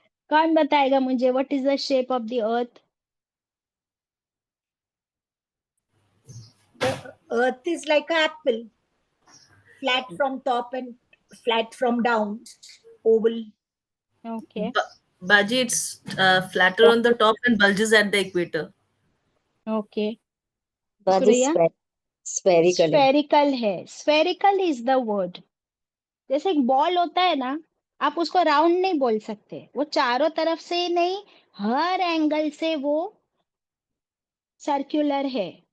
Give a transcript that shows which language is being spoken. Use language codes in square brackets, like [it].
[ur] کون بتائے گا مجھے [en] What is the shape of the earth? The earth is like an apple, flat from top and flat from down, oval. Okay Baji, it's flatter on the top and bulges at the equator. Okay. [ur] باجی سوریا spherical ہے. [en] spherical [ur] ہے. [en] Spherical is the word. [ur] جیسے ایک بال ہوتا ہے نا، آپ اس کو راؤنڈ نہیں بول سکتے، وہ چاروں طرف سے نہیں، ہر اینگل سے وہ سرکولر ہے.